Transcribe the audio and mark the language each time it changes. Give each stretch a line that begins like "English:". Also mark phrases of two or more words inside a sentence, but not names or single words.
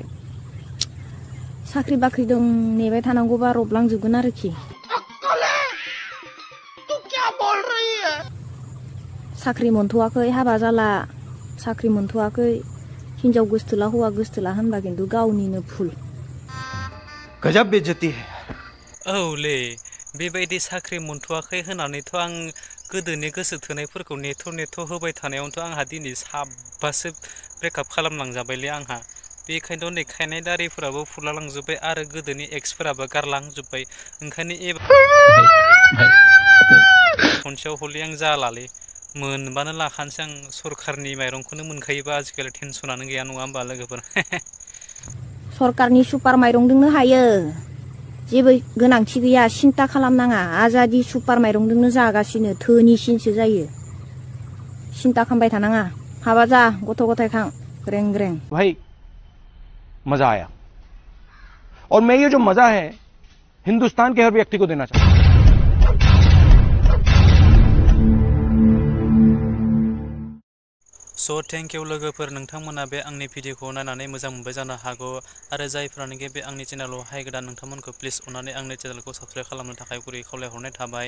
Bodo: साख्रि बाख्रिदों नेबाय थानांगौबा रबलांजोबगोन आरोखि। साख्रि मोनथ'वाखै हाबा जाला, साख्रि मोनथ'वाखै हिनजाव गोसथोला हौवा गोसथोला होनबा खिन्थु गावनिनो भुल।
Hindi: गजब बेइज्जती है।
Bodo: औलै बेबायदि साख्रि मोनथ'वाखै होननानैथ' आं गोदोनि गोसो थोनायफोरखौ नेथ' नेथ' होबाय थानायावनोथ' आंहा दिनै 7बासो ब्रेकआप खालामलांजाबायलै आंहा। बेखायनोथ' नै खानाय दारिफोराबो फुलालांजोब्बाय आरो गोदोनि एक्सफोराबो गारलांजोब्बाय। ओंखायनो खनसेयाव हले आं जालालै। मोनबानो लाखानोसै आं। सरखारनि माइरंखौनो मोनखायोबा आजिखालि टेनसनानो गैया नङा होमबा लोगोफोर? सरकारनि सुपार माइरंदोंनो हायो, जेबो गोनांथि गैया, सिन्था खालामनाङा। आजादि सुपार माइरंदोंनो जागासिनो, धोनिसिनसो जायो। सिन्था खालामबाय थानाङा। हाबा जा, गथ' गथाय खां, ग्रें ग्रें।
Hindi: भाई मजा आया, और मैं ये जो मजा है हिंदुस्तान के हर व्यक्ति को देना चाहता हूं।
Bodo: स'
English: thank you
Bodo: लोगोफोर, नोंथांमोना बे आंनि भिडिअखौ नायनानै मोजां मोनबाय जानो हागौ। आरो जायफ्रानोखि बे आंनि चेनेलावहाय गोदान, नोंथांमोनखौ प्लिज अननानै आंनि चेनेलखौ साबस्क्राइब खालामनो थाखाय गुरै खावलायहरनाय थाबाय।